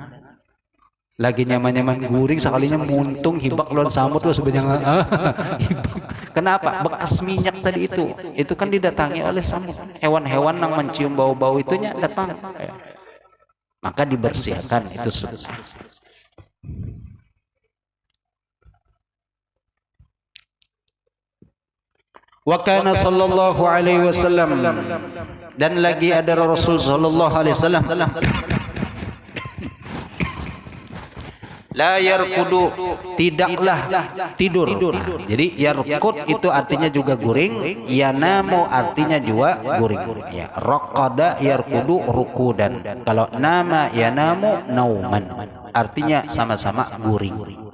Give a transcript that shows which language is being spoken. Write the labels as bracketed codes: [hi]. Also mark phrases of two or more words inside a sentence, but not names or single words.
[bjn] Lagi nyaman-nyaman guring sekalinya muntung hibak lawan samut tuh sebenarnya. [id] Kenapa? Bekas minyak tadi itu kan didatangi oleh samut. Hewan-hewan yang mencium bau-bau itunya datang. Maka dibersihkan itu sunnah. [ar] و كان صلى الله عليه وسلم, [id] dan lagi ada Rasul [ar] صلى الله عليه وسلم, لا يرقد, [id] tidaklah tidur. Jadi yarkud itu artinya juga guring, yanamu artinya juga guring. Ya, [ar] رقد يرقد رقودا. [id] Kalau [ar] نام ينام نوما, [id] artinya sama-sama guring.